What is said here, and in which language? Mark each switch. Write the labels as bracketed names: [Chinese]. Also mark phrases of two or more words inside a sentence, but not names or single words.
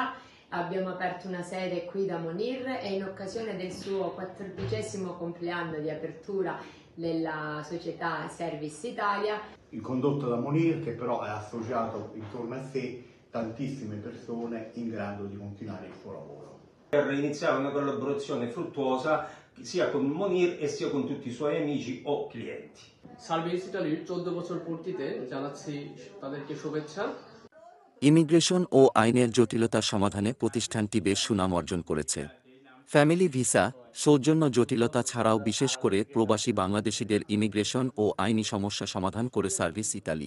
[Italian] Abbiamo aperto una sede qui da Monir e in occasione del suo 14° compleanno di apertura della società Service Italia. Il condotto da Monir, che però ha associato intorno a sé tantissime persone in grado di continuare il suo lavoro. Per iniziare una collaborazione fruttuosa sia con Monir e sia con tutti i suoi amici o clienti. [Bangla] সার্ভিস ইতালির ১৪ বছর পূর্তিতে জানাচ্ছি তাদেরকে শুভেচ্ছা। ইমিগ্রেশন ও আইনের জটিলতা সমাধানে প্রতিষ্ঠানটি বেশ সুনাম অর্জন করেছে। [English] family visa, [Bangla] সৌজন্য জটিলতা ছাড়াও বিশেষ করে প্রবাসী বাংলাদেশিদের ইমিগ্রেশন ও আইনি সমস্যা সমাধান করে সার্ভিস ইতালি।